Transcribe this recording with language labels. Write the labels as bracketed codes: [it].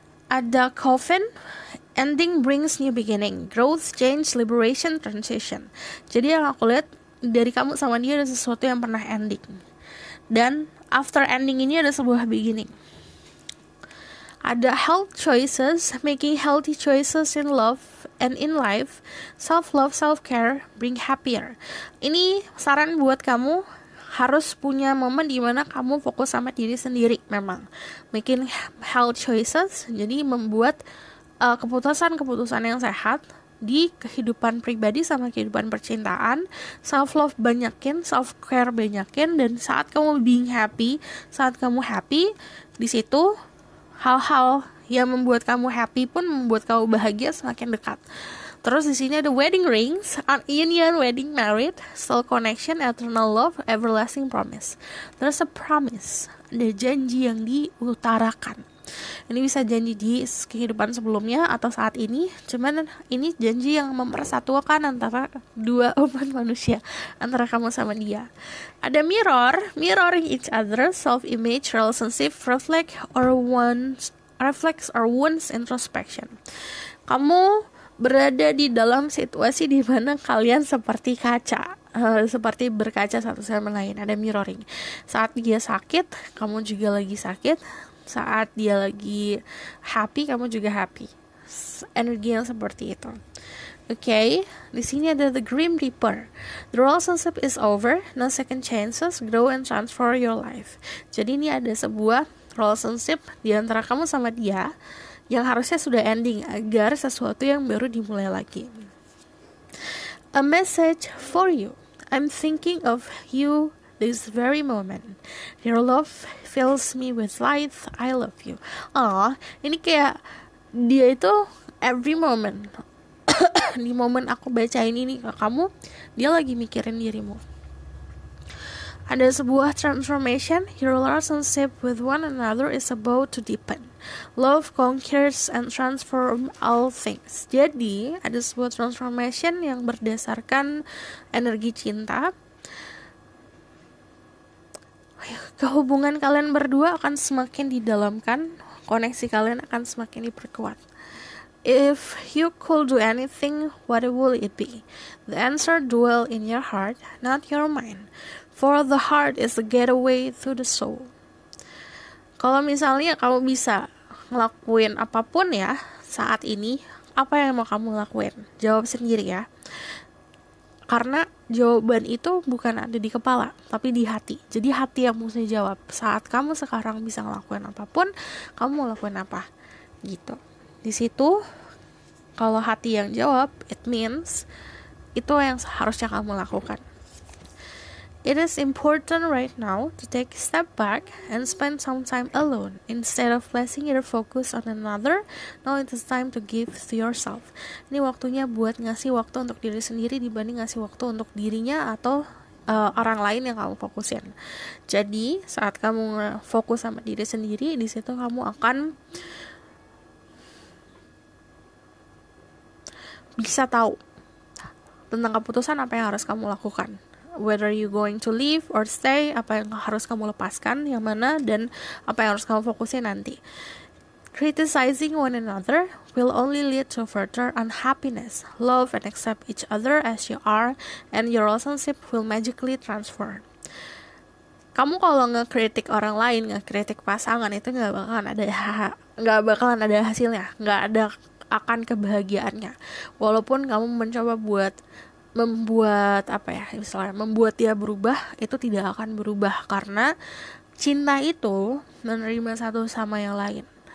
[en] Ada coffin, ending brings new beginning, growth, change, liberation, transition. [id] Jadi yang aku lihat dari kamu sama dia ada sesuatu yang pernah ending, dan after ending ini ada sebuah beginning. [en] Ada health choices, making healthy choices in love and in life, self-love, self-care, bring happier. [id] Ini saran buat kamu, harus punya momen di mana kamu fokus sama diri sendiri memang. [en] Making health choices, [id] jadi membuat keputusan-keputusan yang sehat di kehidupan pribadi sama kehidupan percintaan. Self-love banyakin, self-care banyakin, dan saat kamu [en] being happy, [id] saat kamu happy, di situ hal-hal yang membuat kamu happy pun membuat kamu bahagia semakin dekat. Terus di sini ada [en] wedding rings, an union, wedding, married, soul connection, eternal love, everlasting promise. [id] Terus [en] a promise, [id] ada janji yang diutarakan. Ini bisa janji di kehidupan sebelumnya atau saat ini, cuman ini janji yang mempersatukan antara dua umat manusia, antara kamu sama dia. [en] Ada mirror, mirroring each other, self-image, relationship, reflects or wounds introspection. [id] Kamu berada di dalam situasi di mana kalian seperti kaca, seperti berkaca satu sama lain. Ada mirroring. Saat dia sakit, kamu juga lagi sakit. Saat dia lagi happy, kamu juga happy. Energi yang seperti itu. Okay, di sini ada the Grim Reaper. [en] The relationship is over, no second chances, grow and transform your life. [id] Jadi ini ada sebuah relationship di antara kamu sama dia yang harusnya sudah ending agar sesuatu yang baru dimulai lagi. [en] A message for you. I'm thinking of you this very moment. Your love fills me with light. I love you. [id] Ini kayak dia itu [en] every moment. [id] Di momen aku bacain ini ke kamu, dia lagi mikirin dirimu. Ada sebuah transformation. [en] Your relationship with one another is about to deepen. Love conquers and transform all things. [id] Jadi ada sebuah transformation yang berdasarkan energi cinta. Kehubungan kalian berdua akan semakin didalamkan, koneksi kalian akan semakin diperkuat. [en] If you could do anything, what will it be? The answer dwell in your heart, not your mind. For the heart is the gateway to the soul. [id] Kalau misalnya kamu bisa ngelakuin apapun ya saat ini, apa yang mau kamu lakuin? Jawab sendiri ya. Karena jawaban itu bukan ada di kepala, tapi di hati. Jadi hati yang mesti jawab. Saat kamu sekarang bisa ngelakuin apapun, kamu mau lakuin apa? Gitu. Di situ, kalau hati yang jawab, [en] it means [id] itu yang seharusnya kamu lakukan. [en] It is important right now to take a step back and spend some time alone. Instead of placing your focus on another, now it is time to give to yourself. [id] Ini waktunya buat ngasih waktu untuk diri sendiri dibanding ngasih waktu untuk dirinya atau orang lain yang kamu fokusin. Jadi saat kamu fokus sama diri sendiri, di situ kamu akan bisa tahu tentang keputusan apa yang harus kamu lakukan. [en] Whether you going to leave or stay, [id] apa yang harus kamu lepaskan, yang mana, dan apa yang harus kamu fokusin nanti. [en] Criticizing one another will only lead to further unhappiness. Love and accept each other as you are, and your relationship will magically transform. [id] Kamu kalau ngekritik orang lain, ngekritik pasangan, itu nggak bakalan ada hasilnya, nggak ada akan kebahagiaannya. Walaupun kamu mencoba membuat dia berubah, itu tidak akan berubah karena cinta itu menerima satu sama yang lain.